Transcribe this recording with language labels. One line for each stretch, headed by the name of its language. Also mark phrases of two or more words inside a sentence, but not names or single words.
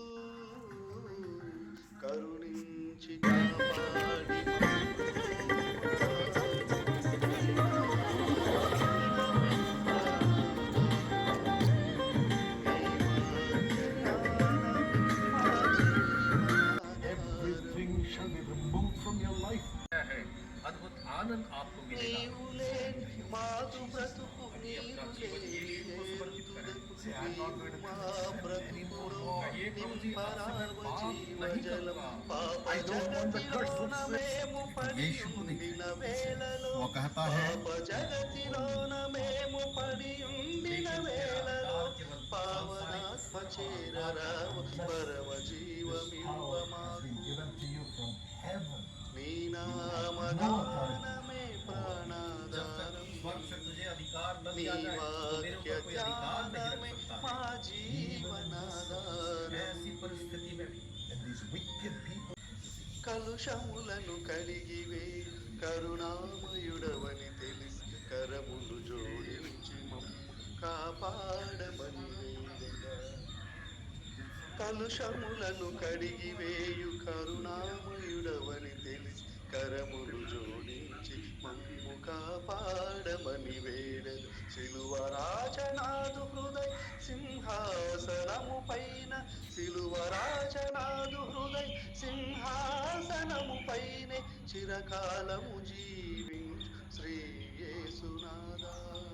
Telugu: కరుణించి కాపాడి మము బ్రోవుమా నీ నామగానమే ప్రాణాధారం నీ వాక్య జ్ఞానమే మా
English: Everything
Telugu: జీవనాధారము
English: shall be removed from your life.
Hindi: है अद्भुत आनंद आपको मिलेगा
Telugu: నీవు లేని
English: If you
Telugu: మాకు
English: Jesus,
Telugu: బ్రతుకు
Hindi: अभी अपना
Telugu: నీవు
Hindi: जीवन
Telugu: లేని
Hindi: यीशु को समर्पित करें
Telugu: తుదకు
English: Say, I'm not
Telugu: నీవు
English: going to
Telugu: మా
English: accept any more
Telugu: బ్రతుకులో
English: law.
Hindi: कहिए प्रभु जी आपसे मैं
Telugu: నింపరావ
Hindi: पाप
Telugu: జీవ
Hindi: नहीं
Telugu: జలం
Hindi: करूंगा
Telugu: పాప
English: I don't want the curse of
Telugu: జగతిలోన
English: sin.
Telugu: మేము పడి
Hindi: यीशु को
Telugu: ఉండిన
Hindi: देखिए
Telugu: వేళలో
Hindi: वो कहता है
Telugu: పాప జగతిలోన మేము పడి ఉండిన
Hindi: लेकिन तेरा
Telugu: వేళలో
Hindi: उद्धार केवल सांसारिक
Telugu: పావనాత్మ చేరరావ పరమ
English: This
Telugu: జీవమివ్వ
English: power has
Telugu: మాకు
English: been given to you from heaven.
Telugu: నీ
English: No
Telugu: నామగానమే
Hindi: जब तक
Telugu: ప్రాణాధారం
Hindi: स्वर्ग से तुझे अधिकार न
Telugu: నీ
Hindi: दिया जाए तो मेरे
Telugu: వాక్య
Hindi: ऊपर कोई अधिकार नहीं
Telugu: ధ్యానమే
Hindi: रख सकता
Telugu: మా
Hindi: है
Telugu: జీవనాధారం
Hindi: ऐसी परिस्थिति में भी
English: And these wicked people,
Telugu: కలుషములను కడిగివే కరుణామయుడవని తెలిసి కరములు జోడించి మమ్ము కాపాడమని వేడగా కలుషములను కడిగివేయు కరుణామయుడవని తెలిసి కరములు జోడించి మమ్ము కాపాడమని వేడగా సిలువ రాజనాదు హృదయ సింహాసనము పైన సిలువ రాజనాదు హృదయ సింహాసనము పైనే చిరకాలము జీవించు శ్రీయేసునాదా